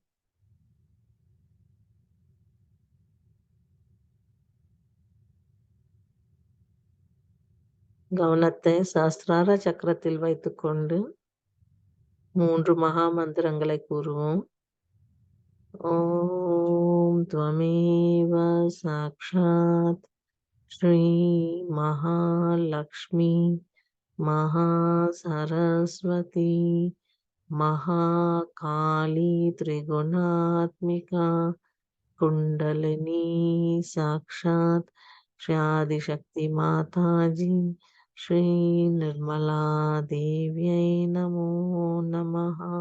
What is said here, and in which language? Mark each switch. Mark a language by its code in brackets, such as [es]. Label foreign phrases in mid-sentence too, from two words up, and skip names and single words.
[ta] கவனத்தை சஹஸ்ரார சக்கரத்தில் வைத்துக்கொண்டு 3 மகா மந்திரங்களை கூறுவோம். [sa] ஓம் त्वमेव साक्षात् श्री महालक्ष्मी महासरस्वती महाकाली त्रिगुणात्मिका कुंडलिनी साक्षात श्री आदिशक्ति माता जी श्री निर्मला देव्यै नमो नमः।